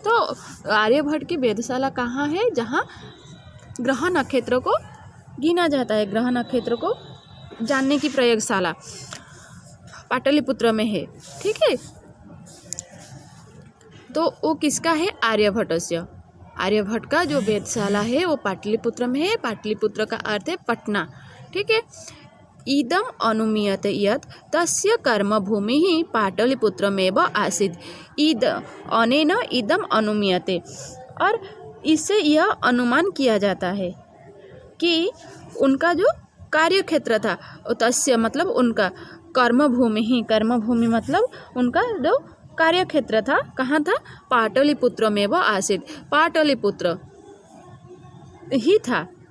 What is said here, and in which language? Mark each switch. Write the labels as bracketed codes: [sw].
[hi] तो आर्यभट्ट की वेधशाला कहाँ है, जहाँ ग्रह नक्षत्र को गिना जाता है, ग्रह नक्षत्र को जानने की प्रयोगशाला पाटलिपुत्र में है। ठीक है, तो वो किसका है, आर्यभट्टस्य। आर्यभट्ट का जो वेधशाला है वो पाटलिपुत्र में है। पाटलिपुत्र का अर्थ है पटना। ठीक है, [sa] इदम अनुमीयते यत् तस्य कर्मभूमिः पाटलिपुत्रमेव आसीत्। अनेन इदम अनुमीयते, [hi] और इससे यह अनुमान किया जाता है कि उनका जो कार्यक्षेत्र था, तस्य मतलब उनका, कर्मभूमि मतलब उनका जो कार्यक्षेत्र था, कहाँ था, [sa] पाटलिपुत्रमेव आसीत्, [hi] पाटलिपुत्र ही था।